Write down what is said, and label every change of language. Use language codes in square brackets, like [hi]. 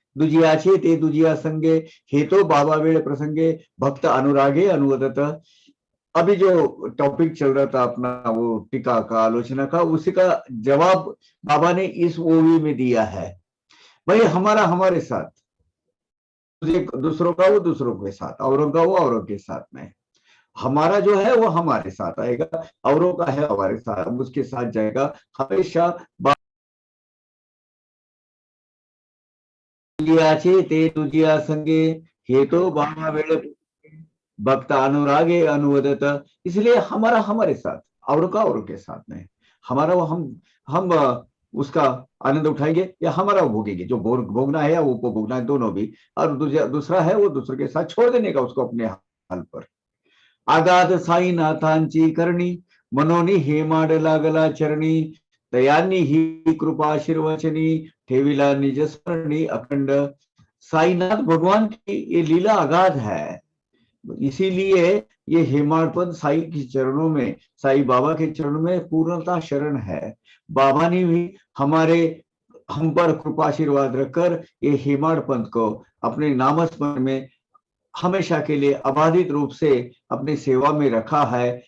[mr] दुजियाचे ते दुजिया संगे हेतो बाबा वेळ प्रसंगे भक्त अनुरागे अनुवदत। [hi] अभी जो टॉपिक चल रहा था अपना वो टीका का आलोचना का, उसी का जवाब बाबा ने इस ओवी में दिया है। भाई हमारा हमारे साथ, दूसरों का वो दूसरों के साथ, औरों का वो औरों के साथ में, हमारा जो है वो हमारे साथ आएगा, औरों का है हमारे साथ, उसके साथ जाएगा हमेशा। [mr] ते तुझिया संगे हेतो बाबा वेळ भक्त अनुरागे अनुवदत। [hi] इसलिए हमारा हमारे साथ, औरों का औरों के साथ में, हमारा वो हम उसका आनंद उठाएंगे या हमारा वो भोगेंगे, जो भोगना है या वो भोगना है, दोनों भी। और दूसरा है वो दूसरे के साथ छोड़ देने का उसको अपने हाल पर। [mr] आगाध साई नाथांची करणी मनोनी हेमाड लागला चरणी दयांनी ही कृपा शिरवचनी ठेविला निज स्मरणी अखंड। [hi] साईनाथ भगवान की ये लीला अगाध है, इसीलिए ये हेमाडपंथ साई के चरणों में, साई बाबा के चरणों में पूर्णता शरण है। बाबा ने भी हम पर कृपा आशीर्वाद रखकर ये हेमाडपंथ को अपने नामस्मरण में हमेशा के लिए अबाधित रूप से अपनी सेवा में रखा है।